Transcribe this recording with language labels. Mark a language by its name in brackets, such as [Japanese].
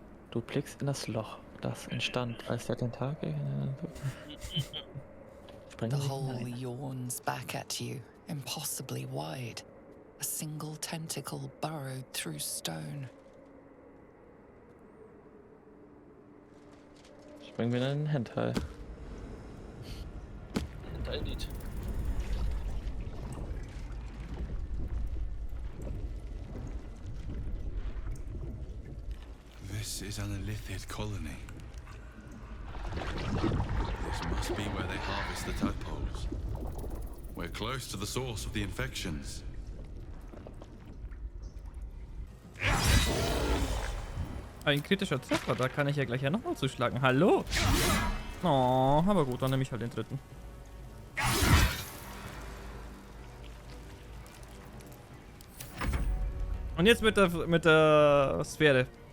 [German] Du blickst in das Loch, das entstand, als der Tentakel. [English] The hole yawns back at you, impossibly wide. A single tentacle burrowed through stone. [German] Bring mir einen Hentai. Hentai-Lied. [English] This is an Illithid colony. This must be where they harvest the tadpoles. We're close to the source of the infections. [German] Ein kritischer Treffer, da kann ich ja gleich nochmal zuschlagen. Hallo? Oh, aber gut, dann nehme ich halt den dritten. Und jetzt mit der Sphäre.